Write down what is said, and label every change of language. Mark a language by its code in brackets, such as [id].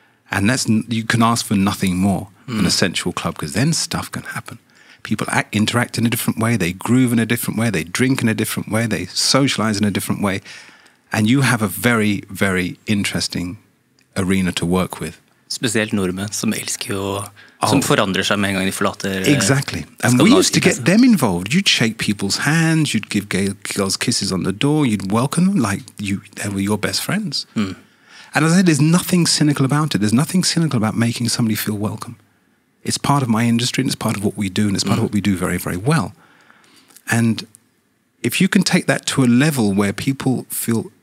[en] And you can ask for nothing more than a sensual club, because then stuff can happen. People interact in a different way, they groove in a different way, they drink in a different way, they socialize in a different way. And you have a very, very interesting arena to work with. [no] Spesielt nordmenn som elsker jo, som forandrer seg med en gang de forlater. [en] Exactly. And we used to get them involved. You'd shake people's hands, you'd give girls kisses on the door, you'd welcome them like they were your best friends. And as I said, there's nothing cynical about it. There's nothing cynical about making somebody feel welcome. It's part of my industry, and it's part of what we do, and it's part of what we do very, very well. And if you can take that to a level where people feel